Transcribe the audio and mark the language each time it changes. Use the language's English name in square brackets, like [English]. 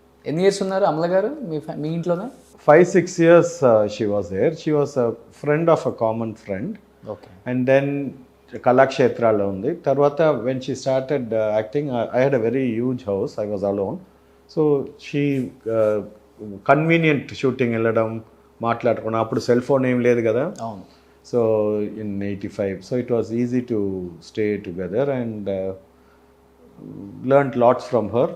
[Telugu] ఎన్ని ఇయర్స్ ఉన్నారు అమల గారు మీ ఇంట్లోనే? [English] 5-6 years she was there. She was a friend of a common friend. Okay. And then [Telugu] కళాక్షేత్రాల్లో ఉంది. తర్వాత [English] when she started acting, I had a very huge house. I was alone. So she convenient shooting [Telugu] వెళ్ళడం, మాట్లాడుకున్నాం. అప్పుడు cell phone ఏం లేదు కదా. అవును. [English] So in 85, so it was easy to stay together and learned lots from her.